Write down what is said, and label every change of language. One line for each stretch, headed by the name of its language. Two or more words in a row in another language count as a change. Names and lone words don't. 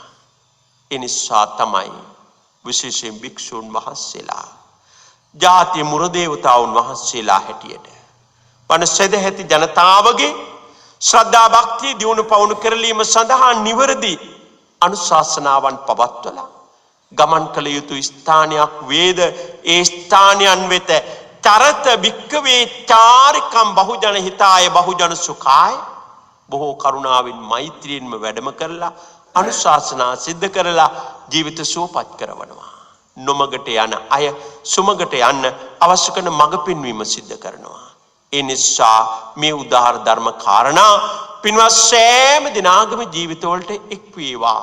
Sinhala: ඒ නිසා තමයි විශේෂයෙන් භික්ෂුන් වහන්සේලා ජාතිය මුර දේවතාවුන් වහන්සේලා හැටියට වන සදැහැති ජනතාවගේ ශ්‍රද්ධා භක්තිය දියුණු පවුණු කරලීම සඳහා නිවැරදි අනුශාසනාවන් පවත්වලා ගමන් කළ යුතු ස්ථානයක් වේද ඒ ස්ථානයන් වෙත
Pali: චරත භික්කවේ චාරිකම් බහුජන හිතාය බහුජන සුඛාය
Sinhala: බොහෝ කරුණාවෙන් මෛත්‍රියෙන්ම වැඩම කරලා අනුශාසනා සිද්ධ කරලා ජීවිත සුවපත් කරවනවා. නොමගට යන අය සුමගට යන්න අවශ්‍ය කරන මඟ පෙන්වීම සිද්ධ කරනවා. ඒ නිසා මේ උදාාර ධර්ම කාරණා පින්වත් සෑම දිනාගම ජීවිතවලට එක් වේවා.